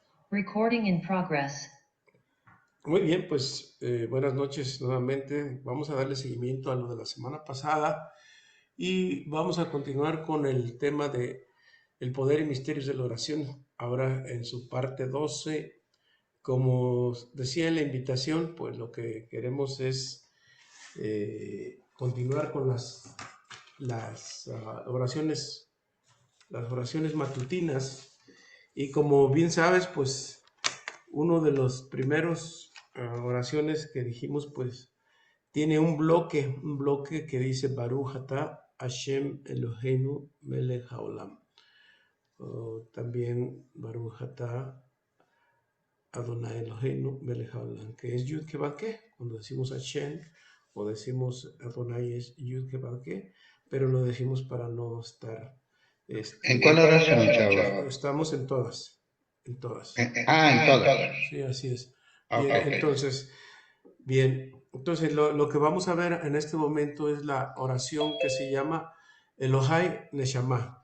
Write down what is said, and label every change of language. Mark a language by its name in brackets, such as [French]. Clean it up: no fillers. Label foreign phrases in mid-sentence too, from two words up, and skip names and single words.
[English] Recording in progress. [Spanish] Muy bien, pues buenas noches nuevamente. Vamos a darle seguimiento a lo de la semana pasada y vamos a continuar con el tema de el poder y misterios de la oración. Ahora en su parte 12, como decía en la invitación, pues lo que queremos es continuar con las oraciones matutinas. Y como bien sabes, pues uno de los primeros oraciones que dijimos, pues tiene un bloque que dice [Hebrew] ברוך אתה השם אלוהינו מלך העולם. También ברוך אתה אדוני אלוהינו מלך העולם, [Spanish] que es Yud Kevadke. Cuando decimos Hashem o decimos Adonai es Yud Kevadke, pero lo decimos para no estar... ¿En cuál oración, chavo? Estamos en todas. En todas. En todas. Sí, así es. Ok. Bien, entonces lo que vamos a ver en este momento es la oración que se llama Elohai Neshama.